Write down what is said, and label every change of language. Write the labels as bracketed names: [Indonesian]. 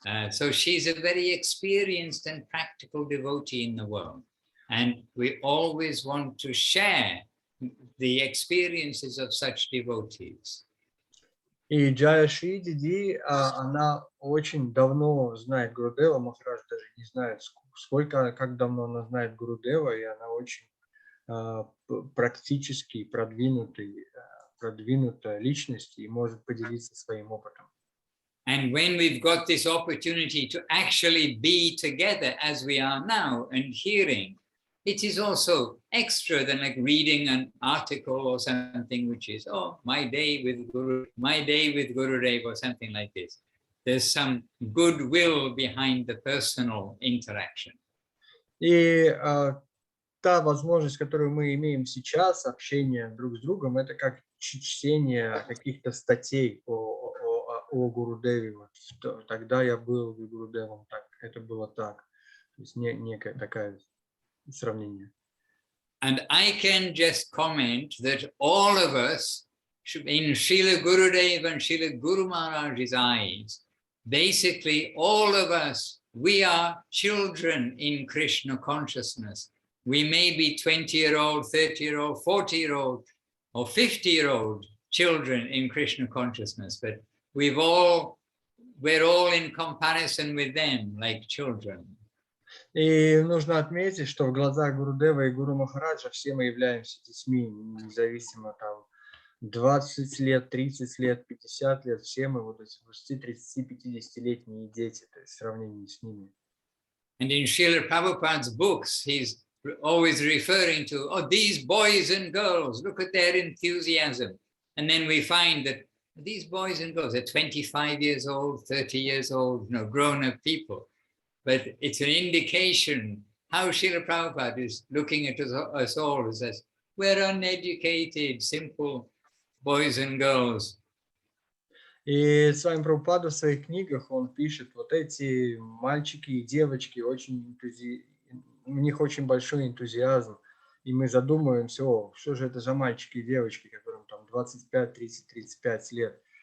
[English] So she's a very experienced and practical devotee in the world. And we always want to share the experiences of such devotees. [Russian] И Джая Шри Диди, она очень давно знает Гурудева, Махарадж даже не знает, сколько, как давно она знает Гурудева, и она очень практически продвинутая личность и может поделиться своим опытом. [English] And when we've got this opportunity to actually be together as we are now and hearing, it is also extra than like reading an article or something which is, oh, my day with Gurudev or something like this. There's some goodwill behind the personal interaction. [Russian] И та возможность, которую мы имеем сейчас, общение друг с другом, это как чтение каких-то статей о Гурудеве. Вот, тогда я был Гурудевом, так, это было так. То есть некое такое сравнение. [English] And I can just comment that all of us, in Srila Gurudev and Srila Guru Maharaj's eyes, basically all of us, we are children in Krishna consciousness. We may be 20-year-old, 30-year-old, 40-year-old, or 50-year-old children in Krishna consciousness, but we're all in comparison with them like children. [Russian] И нужно отметить, что в глазах Гурудева и Гуру Махараджа все мы являемся детьми, независимо там 20 лет, 30 лет, 50 лет, все мы вот эти 20, 30, 50-летние дети, то есть в сравнении с ними. [English] And in Srila Prabhupada's books, he's always referring to, oh, these boys and girls, look at their enthusiasm. And then we find that these boys and girls are 25 years old, 30 years old, grown-up people. But it's an indication how Srila Prabhupada is looking at us all as we're uneducated, simple boys and girls. [Russian] И с вами Прабхупада в своих книгах он пишет, вот эти мальчики и девочки, у них очень большой энтузиазм. И мы задумываемся, что же это за мальчики и девочки, которым там 25, 30, 35 лет.